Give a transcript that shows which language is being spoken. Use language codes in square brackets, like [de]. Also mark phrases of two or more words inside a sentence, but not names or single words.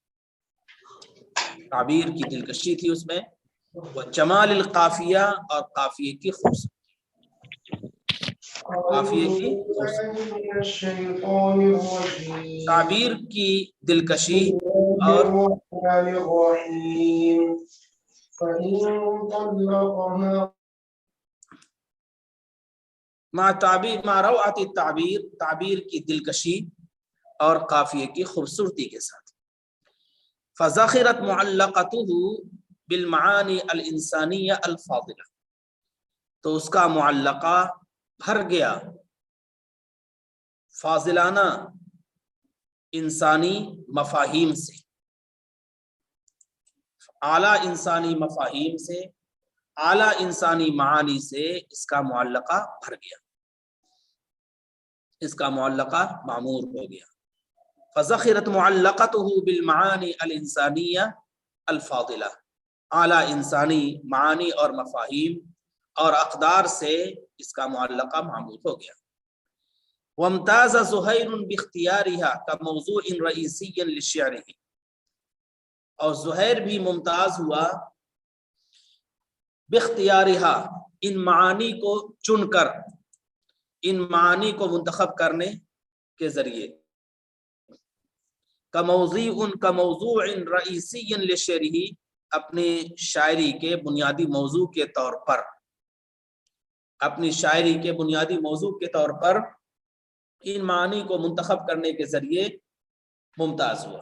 [ur] تعبیر کی دلکشی تھی اس میں. [ar] وجمال القافیہ، [ur] اور قافیے کی خوبصورتی، قافیے کی تعبیر کی دلکشی اور [ar] مع روعۃ التعبیر، [ur] تعبیر کی دلکشی اور قافیے کی خوبصورتی کے ساتھ. [ar] فزخرت معلقته بالمعانی الانسانیہ الفاضلہ، [ur] تو اس کا معلقہ بھر گیا فاضلانہ انسانی مفاہیم سے، اعلیٰ انسانی مفاہیم سے، اعلیٰ انسانی معانی سے اس کا معلقہ بھر گیا، اس کا معلقہ معمور ہو گیا. [ar] فذخرت معلقته بالمعانی الانسانیہ الفاضلہ، [ur] اعلیٰ انسانی معانی اور مفاہیم اور اقدار سے اس کا معلقہ معمور ہو گیا. [ar] وامتاز زہیر باختیارها كموضوع رئیسی لشعره، [ur] اور زہیر بھی ممتاز ہوا باختیارها، ان معانی کو چن کر، ان معانی کو منتخب کرنے کے ذریعے، [ar] كموضوع رئیسی لشعره، [ur] اپنی شاعری کے بنیادی موضوع کے طور پر، اپنی شاعری کے بنیادی موضوع کے طور پر ان معانی کو منتخب کرنے کے ذریعے ممتاز ہوا.